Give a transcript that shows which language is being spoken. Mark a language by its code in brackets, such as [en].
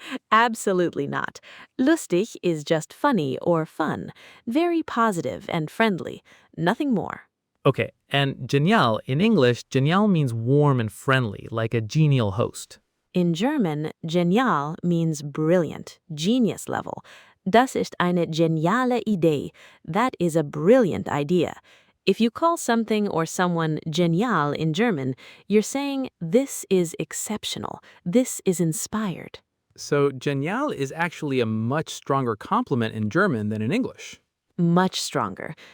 [en] Absolutely not. Lustig is just funny or fun, very positive and friendly, nothing more. Okay, and genial, in English, genial means warm and friendly, like a genial host. In German, genial means brilliant, genius level. [de] Das ist eine geniale Idee. [en] That is a brilliant idea. If you call something or someone genial in German, you're saying this is exceptional, this is inspired. So genial is actually a much stronger compliment in German than in English. Much stronger.